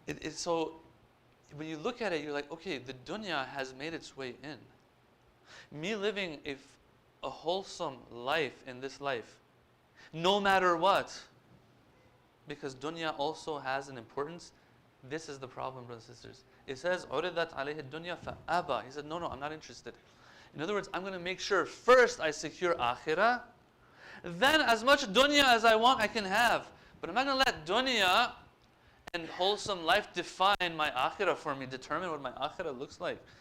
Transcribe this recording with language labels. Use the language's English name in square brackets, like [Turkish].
[English] So when you look at it, you're like, okay, the dunya has made its way in. Me living a wholesome life in this life, no matter what, because dunya also has an importance. This is the problem, brothers and sisters. It says, [Arabic] عُرِضَتْ عَلَيْهِ الدُّنْيَا فَأَبَى. [English] He said, no, I'm not interested. In other words, I'm going to make sure first I secure akhirah, then as much dunya as I want I can have. But I'm not going to let dunya and wholesome life define my akhirah for me, determine what my akhirah looks like.